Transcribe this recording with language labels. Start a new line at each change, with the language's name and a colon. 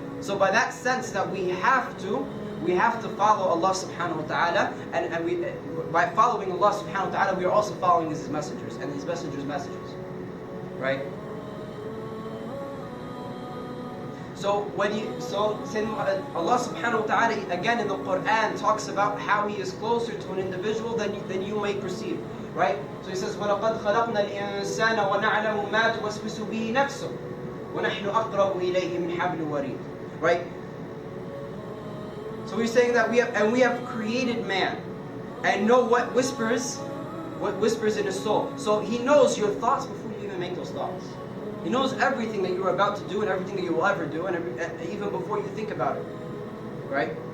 English: So by that sense that we have to follow Allah subhanahu wa ta'ala, and by following Allah subhanahu wa ta'ala, we are also following His messengers and His messengers' messages. Right? So Allah subhanahu wa ta'ala again in the Quran talks about how He is closer to an individual than you may perceive. Right? So He says,
Arabic: وَلَقَدْ خَلَقْنَا الْإِنسَانَ وَنَعْلَمُ مَا تُوَسْوِسُ بِهِ نَفْسُهُ وَنَحْنُ أَقْرَبُ إِلَيْهِ مِنْ حَبْلِ الْوَرِيدِ.
English: Right? So we're saying that we have created man and know what whispers in his soul. So He knows your thoughts before you even make those thoughts. He knows everything that you're about to do and everything that you will ever do, and even before you think about it. Right?